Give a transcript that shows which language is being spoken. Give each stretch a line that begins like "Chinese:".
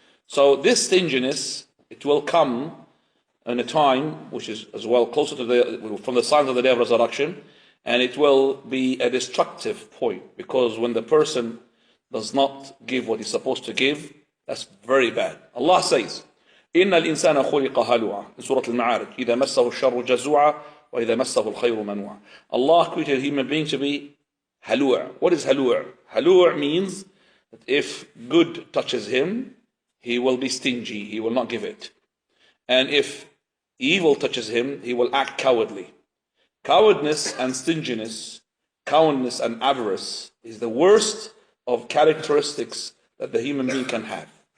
English: So this stinginess, it will come in a time which is as well closer to from the signs of the day of resurrection, and it will be a destructive point, because when the person does not give what he's supposed to give, that's very bad. Allah says,
Arabic: إِنَّ الْإِنسَانَ خُلِقَ هَلُوعًا
English: in Surah Al-Ma'arij,
Arabic: إِذَا مَسَّهُ الشَّرُّ جَزُوعًا وَإِذَا مَسَّهُ الْخَيْرُ مَنُوعًا.
English: Allah created a human being to be halu'. What is halu'? Halu' means that if good touches him, he will be stingy, he will not give it. And if evil touches him, he will act cowardly. Cowardness and stinginess, cowardness and avarice is the worst of characteristics that the human being can have.